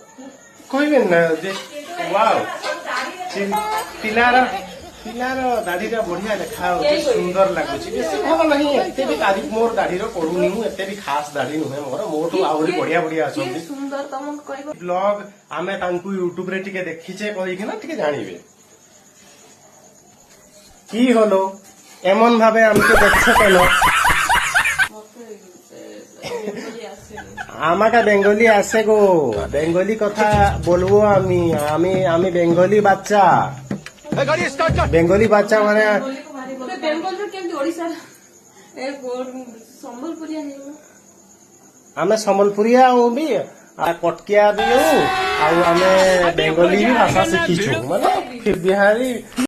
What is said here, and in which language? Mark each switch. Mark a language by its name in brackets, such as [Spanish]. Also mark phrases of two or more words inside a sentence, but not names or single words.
[Odia] କହିବେନି ନା ଯେ ୱାଓ ପିଲାର ଦାଢିଟା ବଢିଆ ଦେଖାଯାଉଛି ସୁନ୍ଦର ଲାଗୁଛି ବେଶୀ ଭଲ ନାହିଁ ଏତେ ବି ତାରିଫ ମୋର ଦାଢିର କରୁନି ମୁଁ ଏତେ ବି ଖାସ ଦାଢି ନୁହେଁ ମୋର ମୋଠୁ ଆହୁରି ବଢିଆ ବଢିଆ ଅଛନ୍ତି ସୁନ୍ଦର ତମକୁ କହିବ ବ୍ଲଗ ଆମେ ତାଙ୍କୁ ୟୁଟ୍ୟୁବ ରେ ଟିକେ ଦେଖିଛେ କହିକିନା ଟିକେ ଜାଣିବେ [Bangla] কি হলো এমন ভাবে আমাকে দেখছো কেন আমাকে বেঙ্গলি আসে গো বেঙ্গলি কথা বলবো আমি আমি আমি বেঙ্গলি বাচ্চা বেঙ্গলি বাচ্চা মানে [Odia] ବେଙ୍ଗଲରୁ କେମିତି ଓଡିଶାର ସମ୍ବଲପୁରିଆ ହେଇଗଲା ଆମେ ସମ୍ବଲପୁରିଆ ବି କଟକିଆ ବି ଆଉ ଆମେ ବେଙ୍ଗଲି ବି ଭାଷା ଶିଖିଛୁ ମାନେ ବିହାରୀ